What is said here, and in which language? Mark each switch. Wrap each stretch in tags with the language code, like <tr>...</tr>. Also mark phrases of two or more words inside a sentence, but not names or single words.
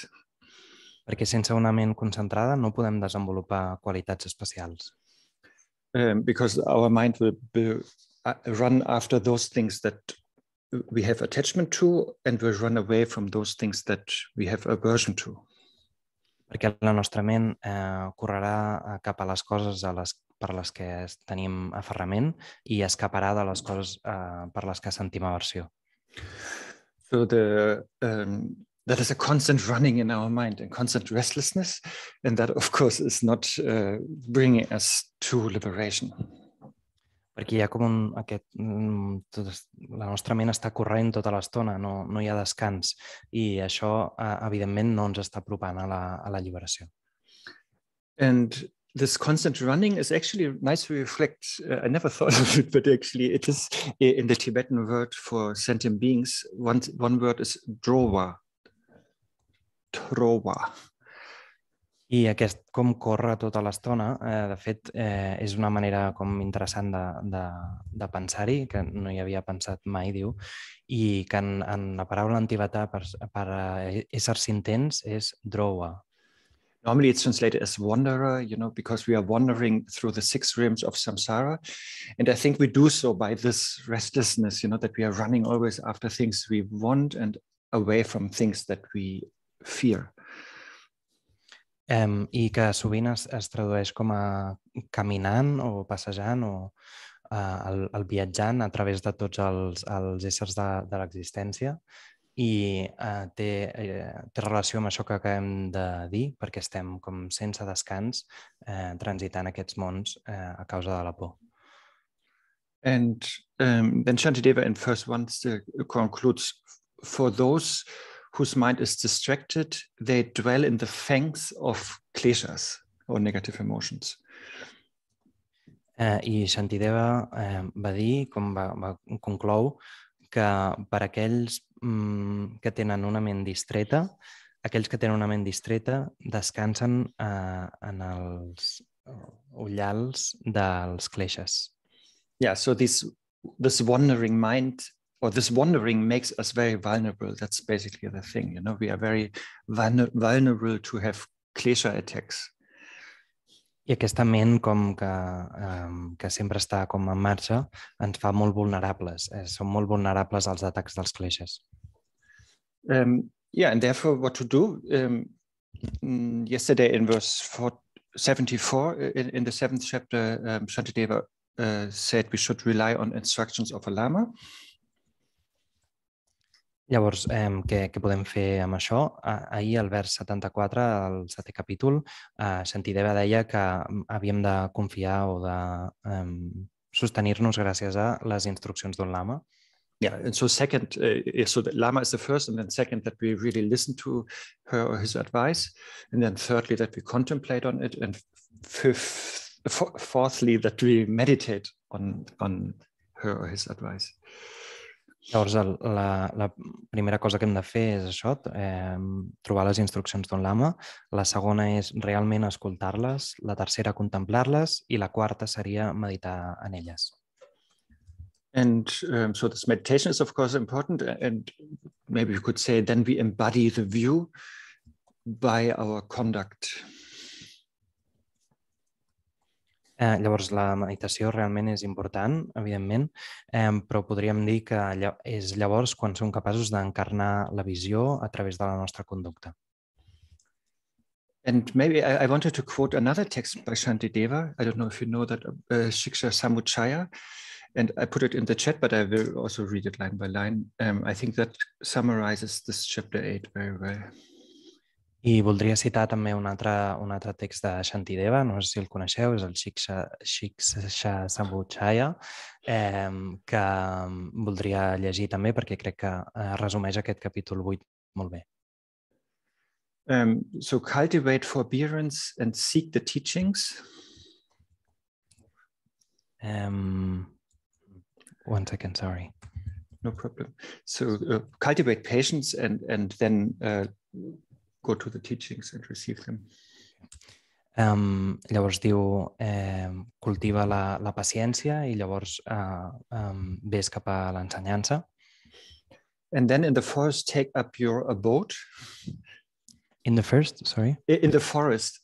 <ca>Perquè sense una ment concentrada no podem desenvolupar qualitats especials.</ca> <en>Because our mind will run after those things that we have attachment to and will run away from those things that we have aversion to.</en> <ca>Perquè la nostra ment correrà cap a les coses per les que tenim aferrament i escaparà de les coses per les que sentim aversió.</ca> <en>So that is a constant running in our mind and constant restlessness, and that of course is not bringing us to liberation.</en> <ca>Perquè hi ha com la nostra ment està corrent tota l'estona, no hi ha descans, i això evidentment no ens està apropant a la alliberació.</ca> <en>And this constant running is actually nice to reflect. I never thought of it, but actually it is in the Tibetan word for sentient beings. One word is drowa.</en> <ca>I aquest com corre tota l'estona, de fet, és una manera com interessant de pensar-hi, que no hi havia pensat mai, diu, i que en la paraula en tibetà per éssers intents és drowa.</ca> <en>Normally it's translated as wanderer, because we are wandering through the 6 realms of samsara. And I think we do so by this restlessness, that we are running always after things we want and away from things that we fear.</en> <ca>I que sovint es tradueix com a caminant o passejant o el viatjant a través de tots els éssers de l'existència i té relació amb això que acabem de dir, perquè estem com sense descans transitant aquests mons a causa de la por.</ca> <en>And then Shantideva in verse 1 concludes, for those whose mind is distracted, they dwell in the fangs of kleshas, or negative emotions.</en> <ca>I Shantideva va dir, com va conclou, que per aquells que tenen una ment distreta, descansen en els ullals dels kleshas.</ca> <en>Yeah, so this wandering mind, or this wandering makes us very vulnerable. That's basically the thing, We are very vulnerable to have klesha attacks.</en> <ca>I aquesta ment que sempre està com en marxa ens fa molt vulnerables. Som molt vulnerables als atacs dels kleshas.</ca> <en>And therefore what to do? Yesterday in verse 74, in the 7th chapter, Shantideva said we should rely on instructions of a lama.</en> <ca>Llavors, què podem fer amb això? Ahir, al vers 74, al 7è capítol, Shantideva deia que havíem de confiar o de sostenir-nos gràcies a les instruccions d'un lama.</ca> <en>Yeah, and so second, so the lama is the first, and then second, that we really listen to her or his advice, and then thirdly, that we contemplate on it, and fourthly, that we meditate on her or his advice.</en> <ca>Llavors, la primera cosa que hem de fer és això, trobar les instruccions d'un lama. La segona és realment escoltar-les, la tercera contemplar-les i la quarta seria meditar en elles.</ca> <en>And so this meditation is of course important, and maybe we could say then we embody the view by our conduct.</en> <ca>Llavors, la meditació realment és important, evidentment, però podríem dir que és llavors quan som capaços d'encarnar la visió a través de la nostra conducta.</ca> <en>And maybe I wanted to quote another text by Shantideva. I don't know if you know that, Shiksha Samuchaya, and I put it in the chat, but I will also read it line by line. I think that summarizes this chapter 8 very well.</en> <ca>I voldria citar també un altre text de Shantideva, no sé si el coneixeu, és el Shiksha Samuchaya, que voldria llegir també perquè crec que resumeix aquest capítol 8 molt bé.</ca> <en>So cultivate forbearance and seek the teachings. One second, sorry. No problem. So cultivate patience and then go to the teachings and receive them.</en> <ca>Llavors diu, cultiva la paciència i llavors ves cap a l'ensenyança.</ca> <en>And then in the forest take up your abode. In the first, sorry? In the forest.</en>